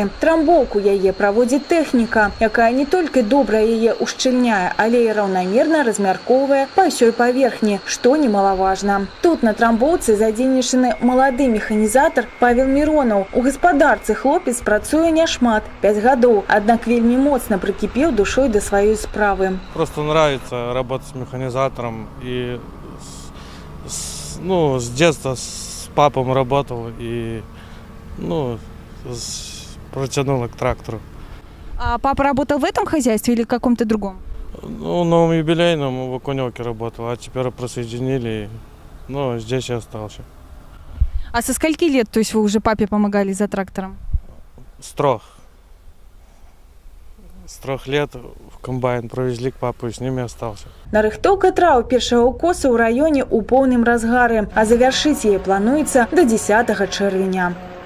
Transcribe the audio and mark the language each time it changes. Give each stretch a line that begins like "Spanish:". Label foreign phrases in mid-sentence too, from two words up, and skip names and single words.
Belarusian: Трамбоўку яе праводзіць тэхніка, якая не толькі добра яе ушчыльняе, але і раўнамерна размяркоўвае па ўсёй паверхні, што немалаважна. Тут на трамбоўцы задзейнічаны малады механізатар Павел Миронов. У гаспадарцы хлопец працуе няшмат, 5 гадоў, аднак вельмі моцна прыкіпеў душой да сваёй справы.
Russian: Просто нравится работать с механизатором. И с детства с папом работал и протянуло к трактору. А папа работал в этом хозяйстве или в каком-то другом? Ну, новом юбилейном в Окуневке работал, а теперь присоединили, здесь я остался. А со скольки лет, то есть вы уже папе помогали за трактором? С 3 лет в комбайн провезли к папу и с ними остался.
Belarusian: Нарыхтоўка траў першага укоса ў раёне ў поўным разгары, а завяршыць яе плануецца да 10 чэрвеня.